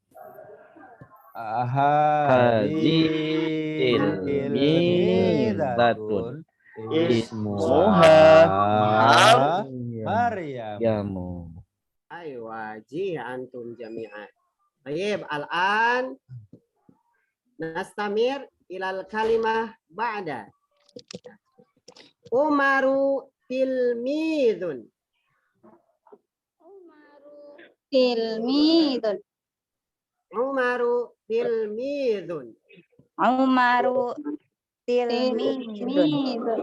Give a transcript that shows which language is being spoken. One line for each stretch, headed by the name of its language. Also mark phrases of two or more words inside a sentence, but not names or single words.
Arabic: Tilmidatun. اسمها مريم. Yamu. Ayo واجه أنتم جميعاً. Baik, الآن نستمر إلى الكلمة بعد. عمرُ تلميذٌ. tilmidun. عمرُ تلميذٌ. عمرُ تلميذٌ.